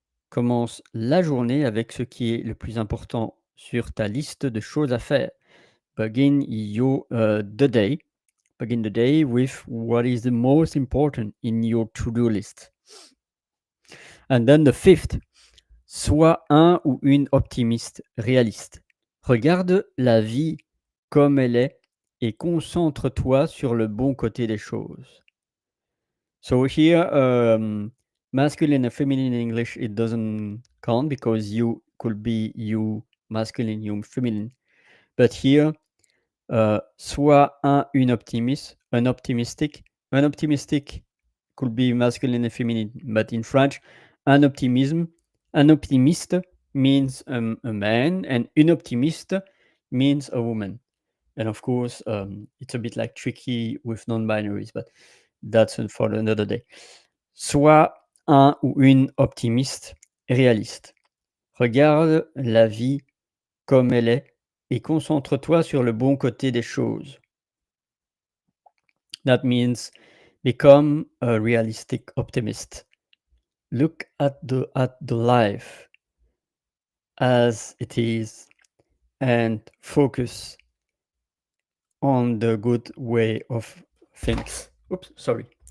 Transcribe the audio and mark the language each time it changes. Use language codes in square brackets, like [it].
[fr] Commence la journée avec ce qui est le plus important sur ta liste de choses à faire. [en] Begin the day. Begin the day with what is the most important in your to-do list. And then the 5th, [fr] sois un ou une optimiste réaliste. Regarde la vie comme elle est et concentre-toi sur le bon côté des choses. [en] So here, masculine and feminine in English, it doesn't count because you could be you masculine, you feminine. But here, [fr] sois une optimiste, [en] an optimistic. An optimistic could be masculine and feminine, but in French, [fr] un optimiste [en] means a man, and [fr] une optimiste [en] means a woman. And of course, it's a bit like tricky with non-binaries, but that's for another day. [fr] Sois un ou une optimiste réaliste. Regarde la vie comme elle est et concentre-toi sur le bon côté des choses. [en] That means become a realistic optimist. Look at the life as it is and focus on the good way of things. Oops, sorry.